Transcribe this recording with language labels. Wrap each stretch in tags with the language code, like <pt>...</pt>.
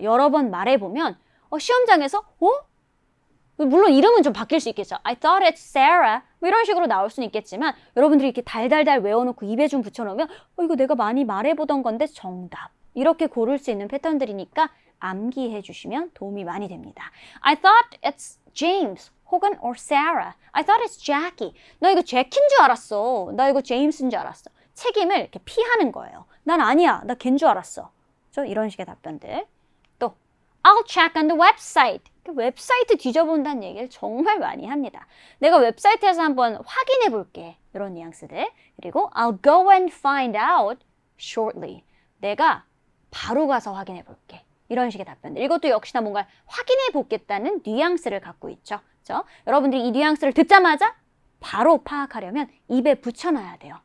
<ko>여러 번 말해보면 시험장에서 물론 이름은 좀 바뀔 수 있겠죠.</ko> <en>I thought it's Sarah.</en> <ko>뭐 이런 식으로 나올 수는 있겠지만 여러분들이 이렇게 달달달 외워놓고 입에 좀 붙여놓으면 이거 내가 많이 말해보던 건데 정답. 이렇게 고를 수 있는 패턴들이니까 암기해 주시면 도움이 많이 됩니다.</ko> <en>I thought it's James 혹은 or Sarah. I thought it's Jackie.</en> <ko>나 이거 제키인 줄 알았어. 나 이거 제임스인 줄 알았어. 책임을 이렇게 피하는 거예요. 난 아니야. 나 걔인 줄 알았어. 이런 식의 답변들.</ko> <en>또 I'll check on the website.</en> <ko>웹사이트 뒤져본다는 얘기를 정말 많이 합니다. 내가 웹사이트에서 한번 확인해 볼게. 이런 뉘앙스들.</ko> <en>그리고 I'll go and find out shortly.</en> <ko>내가 바로 가서 확인해 볼게. 이런 식의 답변들. 이것도 역시나 뭔가 확인해 보겠다는 뉘앙스를 갖고 있죠. 그렇죠? 여러분들이 이 뉘앙스를 듣자마자 바로 파악하려면 입에 붙여놔야 돼요.</ko>